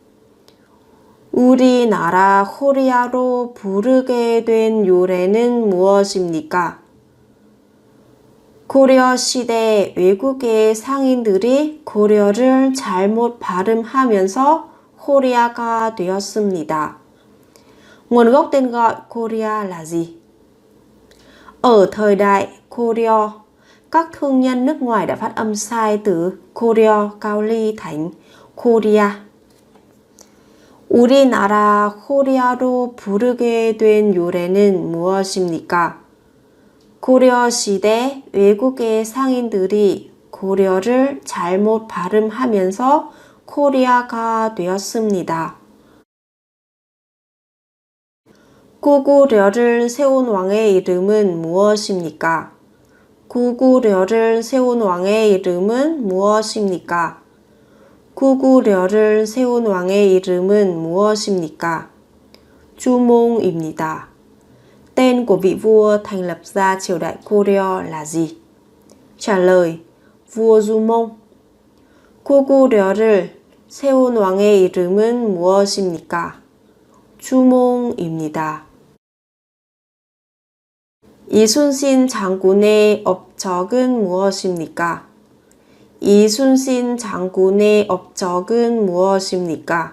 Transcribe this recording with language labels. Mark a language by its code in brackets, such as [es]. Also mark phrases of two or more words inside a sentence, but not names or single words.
[ko] 우리나라 코리아로 부르게 된 요래는 무엇입니까? 고려 시대 외국의 상인들이 고려를 잘못 발음하면서 코리아가 되었습니다. [vi] Nguồn gốc tên gọi Korea là gì? Ở thời đại Goryeo, các thương nhân nước ngoài đã phát âm sai từ Goryeo cao ly thành Korea. [ko] 우리나라 코리아로 부르게 된 요래는 무엇입니까? 고려 시대 외국의 상인들이 고려를 잘못 발음하면서 코리아가 되었습니다. 구구려를 세운 왕의 이름은 무엇입니까? 구구려를 세운 왕의 이름은 무엇입니까? 구구려를 세운 왕의 이름은 무엇입니까? Chumong입니다. [vi] Tên của vị vua thành lập ra triều đại Goryeo là gì? Trả lời: vua Jumong. [ko] 구구려를 세운 왕의 이름은 무엇입니까? 주몽입니다. 이순신 장군의 업적은 무엇입니까? 이순신 장군의 업적은 무엇입니까?